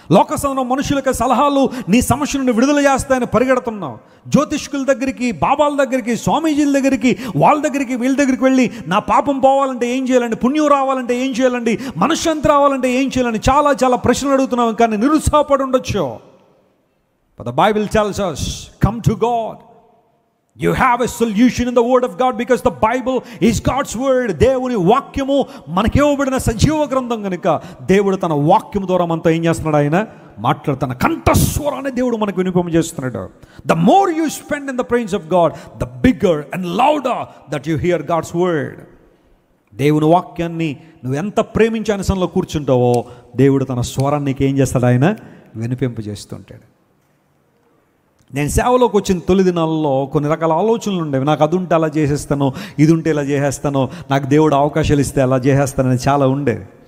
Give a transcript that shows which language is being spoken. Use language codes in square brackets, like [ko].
[te] లోక సంబంధం మనుషులకు సలహాలు నీ సమస్యలను విడుదల చేస్తాయని పరిగెడుతున్నావు. జ్యోతిష్కుల దగ్గరికి, బాబాల దగ్గరికి, స్వామీజీల దగ్గరికి, వాళ్ళ దగ్గరికి, వీళ్ళ దగ్గరికి వెళ్ళి నా పాపం పోవాలంటే ఏం చేయాలండి, పుణ్యం రావాలంటే ఏం చేయాలండి, మనశ్శాంతి రావాలంటే ఏం చేయాలని చాలా చాలా ప్రశ్నలు అడుగుతున్నావు. కానీ నిరుత్సాహపడి ఉండొచ్చు. [en] But the Bible tells us, come to God. You have a solution in the word of God because the Bible is God's word. [te] దేవుని వాక్యము మనకి ఇవ్వబడిన సజీవ గ్రంథం కనుక దేవుడు తన వాక్యం ద్వారా మనతో ఏం చేస్తున్నాడు? ఆయన మాట్లాడుతున్న కంఠస్వరాన్ని దేవుడు మనకు వినిపింపజేస్తున్నాడు. [en] The more you spend in the presence of God, the bigger and louder that you hear God's word. [te] దేవుని వాక్యాన్ని నువ్వు ఎంత ప్రేమించి అనుసరణలో కూర్చుంటావో దేవుడు తన స్వరాన్ని నీకు ఏం చేస్తాడు? ఆయన వినిపింపజేస్తుంటాడు. నేను సేవలోకి వచ్చిన తొలి దినాల్లో కొన్ని రకాల ఆలోచనలు ఉండేవి. నాకు అది ఉంటే అలా చేసేస్తాను, ఇది ఉంటే ఇలా చేసేస్తాను, నాకు దేవుడు అవకాశాలు ఇస్తే అలా చేసేస్తానని చాలా ఉండేది.